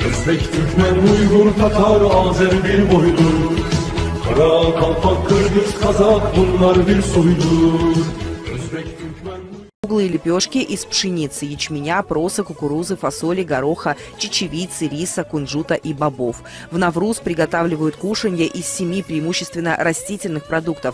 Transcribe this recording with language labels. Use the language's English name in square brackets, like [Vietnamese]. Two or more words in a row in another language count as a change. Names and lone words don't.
[Turkish] Özbek, Türkmen, Uygur, Tatar, Azer bir boydur. Kara, Kalpak, Kırgız, Kazak bunlar bir soydur. Özbek, Türkmen... [Russian] Круглые лепешки из пшеницы, ячменя, проса, кукурузы, фасоли, гороха, чечевицы, риса, кунжута и бобов. В Навруз приготавливают кушанья из 7 преимущественно растительных продуктов.